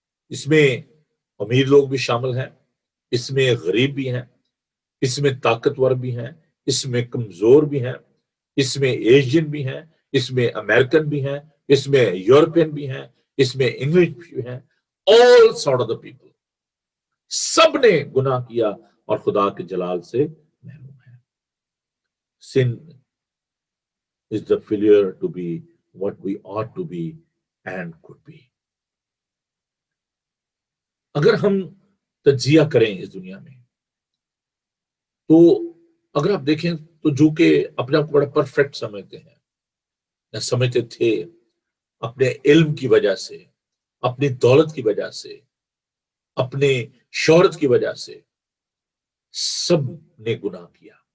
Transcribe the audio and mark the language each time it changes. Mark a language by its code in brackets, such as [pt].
[ur] اس میں امیر لوگ بھی شامل ہیں، اس میں غریب بھی ہیں، اس میں طاقتور بھی ہیں، اس میں کمزور بھی ہیں، اس میں ایشین بھی ہیں، اس میں امریکن بھی ہیں، اس میں یورپین بھی ہیں، اس میں انگلش بھی ہیں، [en] all sort of the people. [ur] سب نے گناہ کیا اور خدا کے جلال سے محروم ہے. [en] Sin is the failure to be what we ought to be and could be. [ur] اگر ہم تجزیہ کریں اس دنیا میں تو اگر آپ دیکھیں تو جو کہ اپنے آپ کو بڑا پرفیکٹ سمجھتے ہیں یا سمجھتے تھے، اپنے علم کی وجہ سے، اپنی دولت کی وجہ سے، اپنے شہرت کی وجہ سے، سب نے گناہ کیا.